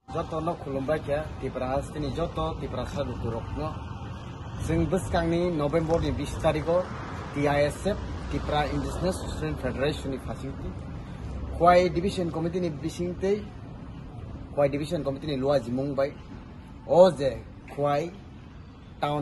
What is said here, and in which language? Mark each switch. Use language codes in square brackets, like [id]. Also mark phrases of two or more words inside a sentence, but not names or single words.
[trp] joto no khulumbai kya Tripura hastini joto Tripura sadukurok no जों बोसकांनि नभेम्बर नि 20 तारिखआव TISF Tripura Indigenous Student Federation नि फासिंति खवाई [en] division committee [trp] नि बिसिंतै खवाई [en] division committee [trp] नि लुआ जिमुंबाय ओ जे खवाई टाउन